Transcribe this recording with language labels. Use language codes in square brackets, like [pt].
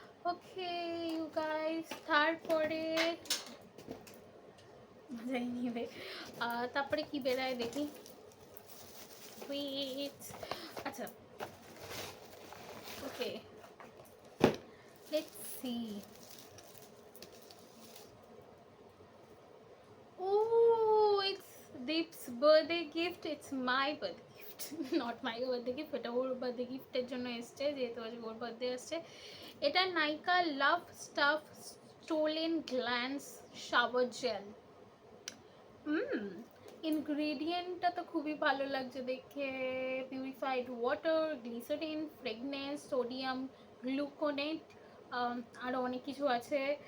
[en] okay you guys, [bn] তারপরে anyway তারপরে কি বেরায় দেখি। sweets. [en] আচ্ছা, okay, let's see. Oh, it's Deep's birthday gift. It's my birthday gift. Not my birthday gift, [bn] এটা ওর বার্থডে গিফটের জন্য এসছে, যেহেতু আজ ওর বার্থডে আসছে। এটা নাইকা লাভ staff stolen glance shower gel. ইনগ্রেডিয়েন্টটা তো খুবই ভালো লাগছে দেখে। Purified water, glycerine, fragrance, sodium gluconate, আরও অনেক কিছু আছে।